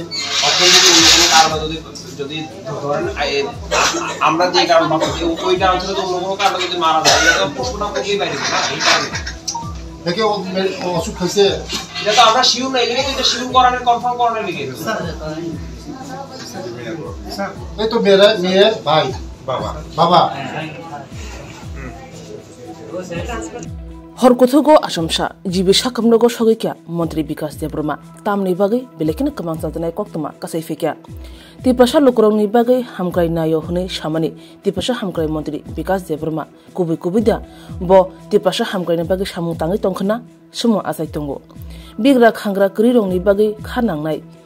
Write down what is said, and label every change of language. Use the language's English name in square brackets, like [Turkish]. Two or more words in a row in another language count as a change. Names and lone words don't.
[Bangla] আপনার যদি অন্য কোনো কারণে যদি ধরেন আমরা যে কারণ ভাবছি ওই কারণ ছিল অন্য কোনো কারণে যদি মারা যায় এটা তো পোস্টমর্টম করিয়ে বাইরে না এই কারণে দেখে অসুখ হয়েছে এটা তো আমরা শিওর না এলিগে এটা শিওর করানোর কনফার্ম করানোর লিখে এই তো মেয়ের ভাই বাবা [Kok Borok] हरकथोगो आसमसा जिबि साकमनगो सगैक्या मन्त्री विकास देब्रमा तामनि बागै बेलेकिन कमां जानाय कक्तमा कासै फेक्या तिप्रसा लोकरंनि बागै हामग्राय नायो हनै सामानि तिप्रसा हामग्राय मन्त्री विकास देब्रमा कुबैदा ब तिप्रसा हामग्रायनि बागै सामु ताङै तंखना सुमु आसाय तंगो बिग्रा खांग्रा करिरंनि बागै खानांनाय